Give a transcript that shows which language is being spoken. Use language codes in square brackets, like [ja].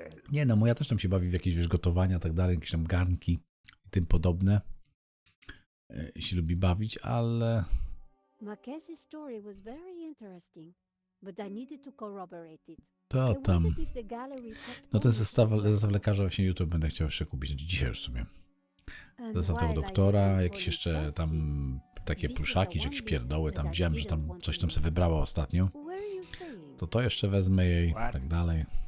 [pl] Nie no, moja też tam się bawi w jakieś, wiesz, gotowania, tak dalej, jakieś tam garnki i tym podobne. Się lubi bawić, ale... [en] Marquez's story was very interesting, but I needed to corroborate it. [pl] To tam. No ten zestaw lekarza właśnie jutro będę chciał jeszcze kupić, znaczy dzisiaj już sobie. Zestaw tego doktora, jakieś jeszcze tam takie pluszaki, czy jakieś pierdoły tam wziąłem, że tam coś tam sobie wybrała ostatnio. To jeszcze wezmę jej, tak dalej.